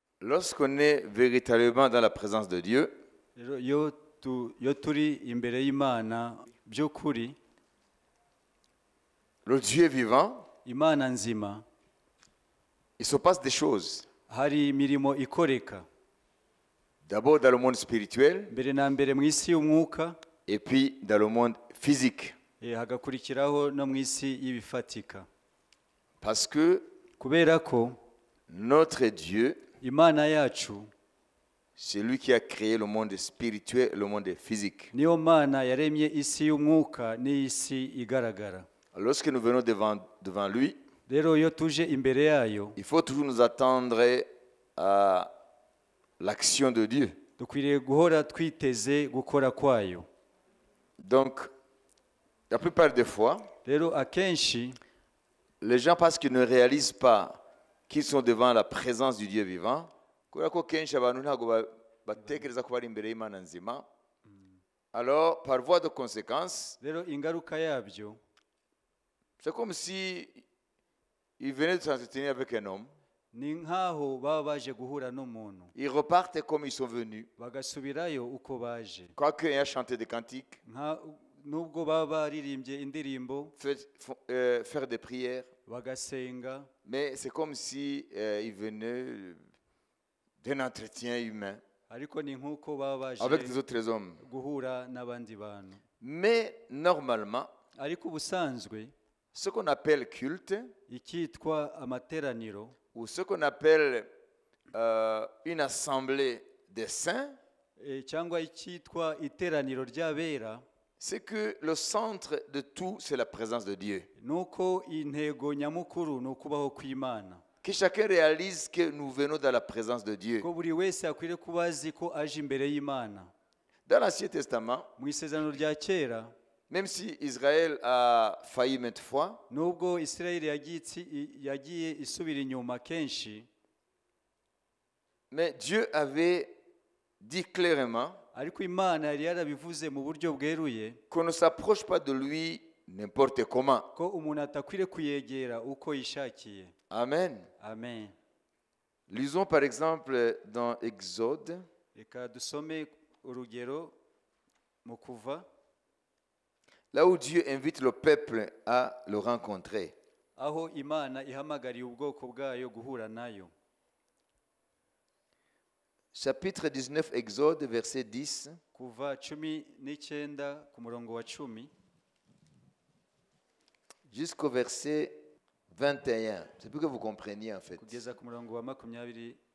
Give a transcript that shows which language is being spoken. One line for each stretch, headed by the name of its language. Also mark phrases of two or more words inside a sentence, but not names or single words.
French: Lorsqu'on est véritablement dans la présence de Dieu,
Kinyarwanda: rero iyo turi imbere y'Imana by'ukuri,
French: le Dieu vivant,
Kinyarwanda: Imana nzima,
French: il se passe des choses.
Kinyarwanda: hari imirimo ikoreka
French: D'abord dans le monde spirituel
Kinyarwanda: mbere na mbere mu isi y'umwuka,
French: et puis dans le monde physique.
Kinyarwanda: hagakurikiraho no mu isi y'ibifatika,
French: Parce que
Kinyarwanda: kubera ko
French: notre Dieu,
Kinyarwanda: Imana yacu
French: c'est lui qui a créé le monde spirituel et le monde physique.
Kinyarwanda: niyo Mana yaremye isi y'umwuka n'isi igaragara.
French: Lorsque nous venons devant lui,
Kinyarwanda: Rero iyo tuje imbere yayo,
French: il faut toujours nous attendre à l'action de Dieu.
Kinyarwanda: dukwiriye guhora twiteze gukora kwayo.
French: Donc, la plupart des fois,
Kinyarwanda: Rero akenshi
French: les gens, parce qu'ils ne réalisent pas qu'ils sont devant la présence du Dieu vivant, alors, par voie de conséquence,
Kinyarwanda: rero ingaruka yabyo
French: c'est comme si ils venaient de s'entretenir avec un homme,
Kinyarwanda: ni nk'aho baba baje guhura n'umuntu
French: ils repartent comme ils sont venus,
Kinyarwanda: bagasubirayo uko baje,
French: quoique ayant chanté des cantiques,
Kinyarwanda: nubwo baba baririmbye indirimbo
French: faire des prières,
Kinyarwanda: bagasenga,
French: mais c'est comme si ils venaient d'un entretien humain
Kinyarwanda: ariko ni nk'uko baba baje
French: avec les autres hommes.
Kinyarwanda: guhura n'abandi bantu.
French: Mais normalement,
Kinyarwanda: Ariko ubusanzwe
French: ce qu'on appelle culte,
Kinyarwanda: icyitwa amateraniro
French: ou ce qu'on appelle une assemblée des saints,
Kinyarwanda: cyangwa icyitwa iteraniro ry'abera,
French: c'est que le centre de tout, c'est la présence de Dieu.
Kinyarwanda: nuko intego nyamukuru ni ukubaho kw'Imana,
French: Que chacun réalise que nous venons dans la présence de Dieu.
Kinyarwanda: ko buri wese akwiriye kuba azi ko aje imbere y'Imana.
French: Dans l'Ancien Testament,
Kinyarwanda: Mu isezerano rya kera,
French: même si Israël a failli maintes fois,
Kinyarwanda: nubwo Isirayeli yagiye isubira inyuma kenshi,
French: mais Dieu avait dit clairement
Kinyarwanda: ariko Imana yari yarabivuze mu buryo bweruye
French: qu'on ne s'approche pas de lui n'importe comment.
Kinyarwanda: ko umuntu atakwiriye kuyegera uko yishakiye.
French: Amen.
Kinyarwanda: Amen.
French: Lisons par exemple dans Exode,
Kinyarwanda: Reka dusome urugero mu Kuva,
French: là où Dieu invite le peuple à le rencontrer.
Kinyarwanda: aho Imana ihamagariye ubwoko bwayo guhura nayo.
French: Chapitre 19, Exode, verset 10.
Kinyarwanda: Kuva 19 ku murongo wa 10
French: Jusqu'au verset 21. C'est pour que vous compreniez en fait.
Kinyarwanda: kugeza ku murongo wa 21.